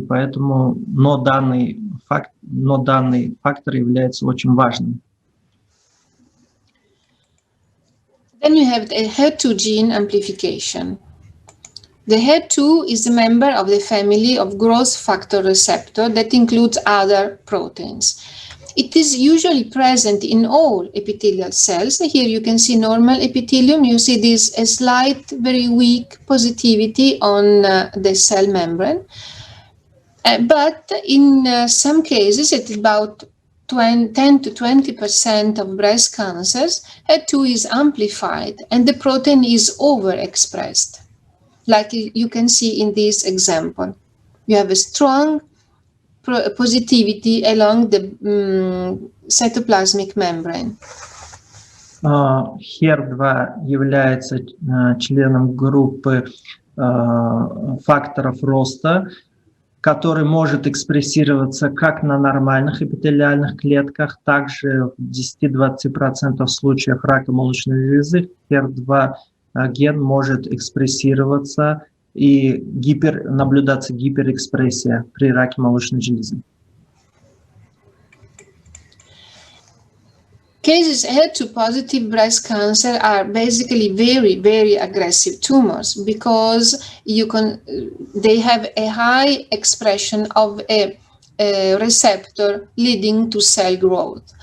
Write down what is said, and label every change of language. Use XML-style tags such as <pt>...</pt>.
<ru>Поэтому, но данный фактор является очень важным.</ru> <en>Then you have the HER2 gene amplification. The HER2 is a member of the family of growth factor receptor that includes other proteins. It is usually present in all epithelial cells. Here you can see normal epithelium. You see this a slight, very weak positivity on the cell membrane. But in some cases, at about 10 to 20% of breast cancers, HER2 is amplified and the protein is overexpressed. Like you can see in this example. You have a strong positivity along the cytoplasmic membrane.</en> <ru>HER2 является членом группы факторов роста, который может экспрессироваться как на нормальных эпителиальных клетках, также в 10-20% случаев рака молочной железы HER2 ген может экспрессироваться и наблюдаться гиперэкспрессия при раке молочной железы.</ru> <en>Cases HER2 positive breast cancer are basically very, very aggressive tumors because they have a high expression of a receptor leading to cell growth.</en>